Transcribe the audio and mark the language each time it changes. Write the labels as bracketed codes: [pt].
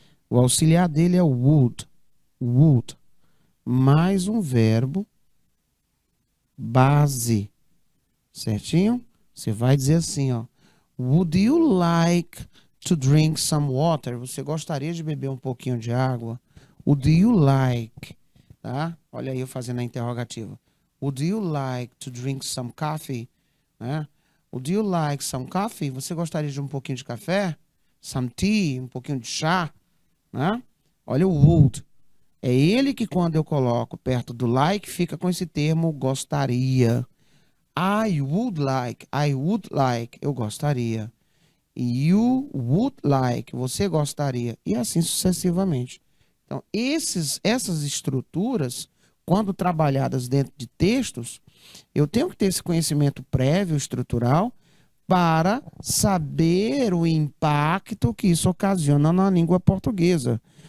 [pt] O auxiliar dele é o would, mais um verbo base, certinho? Você vai dizer assim, ó, [en] would you like to drink some water? [pt] Você gostaria de beber um pouquinho de água? [en] do you like, [pt] tá? Olha aí eu fazendo a interrogativa. [en] Would you like to drink some coffee? Né? Would you like some coffee? [pt] Você gostaria de um pouquinho de café? Some tea, um pouquinho de chá? Né? Olha o would. É ele que quando eu coloco perto do like, fica com esse termo gostaria. [en] I would like, [pt] eu gostaria. [en] You would like, [pt] você gostaria. [en] E assim sucessivamente. [pt] Então, essas estruturas, quando trabalhadas dentro de textos, eu tenho que ter esse conhecimento prévio, estrutural, para saber o impacto que isso ocasiona na língua portuguesa.